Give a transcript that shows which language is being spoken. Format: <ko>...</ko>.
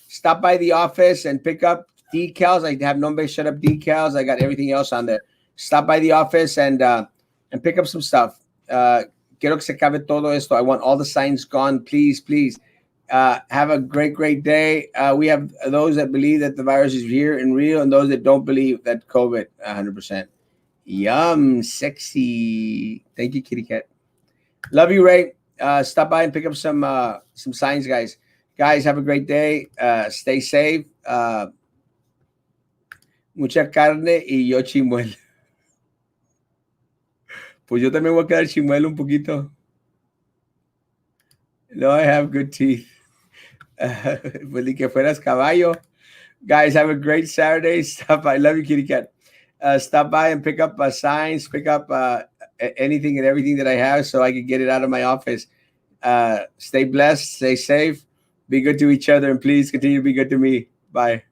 <en>Stop by the office and pick up decals. I have Nombre Shut Up decals. I got everything else on there. Stop by the office and pick up some stuff.</en> <es>Quiero que se acabe todo esto.</es> <en>I want all the signs gone. Please, please. Have a great day. We have those that believe that the virus is here and real and those that don't believe that COVID 100%. Yum, sexy. Thank you, kitty cat. Love you, Ray. Stop by and pick up some signs, guys. Guys, have a great day. Stay safe.</en> <es>Mucha carne y yo chimuelo. Pues yo también voy a quedar chimuelo un poquito.</es> <en>No, I have good teeth.</en> <es>Pues ni que fueras caballo.</es> <en>Guys, have a great Saturday. Stop by. Love you, kitty cat. Stop by and pick up signs, pick up anything and everything that I have so I can get it out of my office. Stay blessed, stay safe, be good to each other, and please continue to be good to me. Bye.</en>